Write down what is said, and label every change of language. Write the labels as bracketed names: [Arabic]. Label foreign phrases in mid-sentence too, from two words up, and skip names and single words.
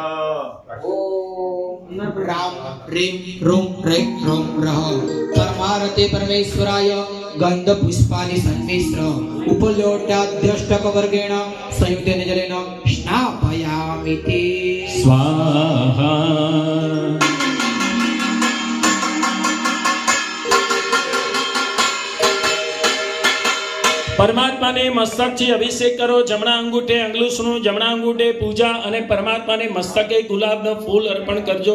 [Sanskrit] राम ह्रीं रूं रैं रौं रः परमारते परमेश्वराय गंध पुष्पाणि सन्मिश्र उपलोटाध्यष्टकवर्गेण संयुक्तेन जलेन स्नापयामि ते [Gujarati] स्वाहा। પરમાત્માને મસ્તકથી અભિષેક કરો. જમણા અંગૂઠે અંગલુસનું, જમણા અંગૂઠે પૂજા અને પરમાત્માને મસ્તકે ગુલાબનું ફૂલ અર્પણ કરજો.